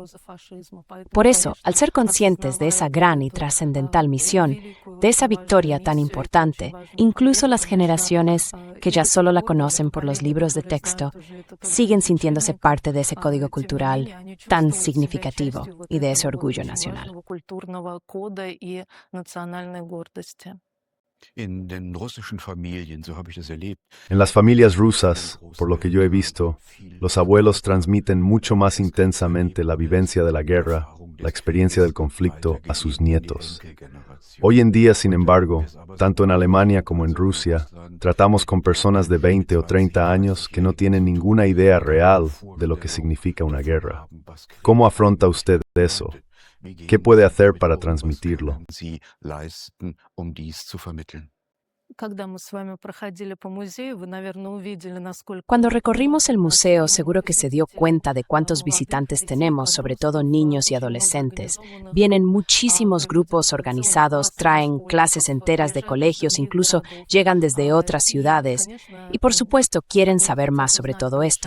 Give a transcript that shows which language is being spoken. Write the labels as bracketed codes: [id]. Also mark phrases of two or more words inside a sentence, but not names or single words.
[es] Por eso, al ser conscientes de esa gran y trascendental misión, de esa victoria tan importante, incluso las generaciones que ya solo la conocen por los libros de texto, siguen sintiéndose parte de ese código cultural tan significativo y de ese orgullo nacional. [de] In den russischen Familien, so habe ich das erlebt. [es] En las familias rusas, por lo que yo he visto, los abuelos transmiten mucho más intensamente la vivencia de la guerra, la experiencia del conflicto a sus nietos. Hoy en día, sin embargo, tanto en Alemania como en Rusia, tratamos con personas de 20 o 30 años que no tienen ninguna idea real de lo que significa una guerra. ¿Cómo afronta usted eso? ¿Qué puede hacer para transmitirlo? [de] Sie leisten, dies zu vermitteln. [es] Cuando recorrimos el museo, seguro que se dio cuenta de cuántos visitantes tenemos, sobre todo niños y adolescentes. Vienen muchísimos grupos organizados, traen clases enteras de colegios, incluso llegan desde otras ciudades y, por supuesto, quieren saber más sobre todo esto.